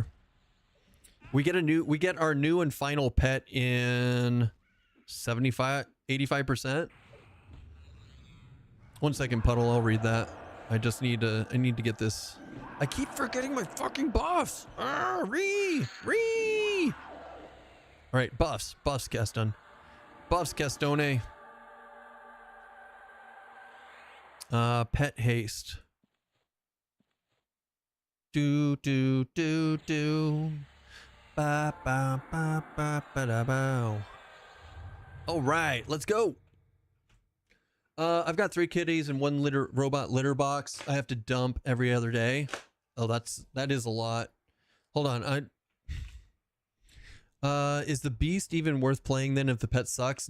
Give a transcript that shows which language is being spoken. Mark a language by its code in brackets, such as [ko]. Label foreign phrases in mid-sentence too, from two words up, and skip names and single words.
[en] We get our new and final pet in 85%. 1 second, Puddle, I'll read that. I need to get this. I keep forgetting my fucking buffs. Ree. All right, buffs, Keston. Buffs, Kestone. Pet haste. Do. Ba ba ba ba ba da bow. All right, let's go. I've got 3 kitties and 1 robot litter box. I have to dump every other day. Oh, that is a lot. Hold on. Is the beast even worth playing then if the pet sucks?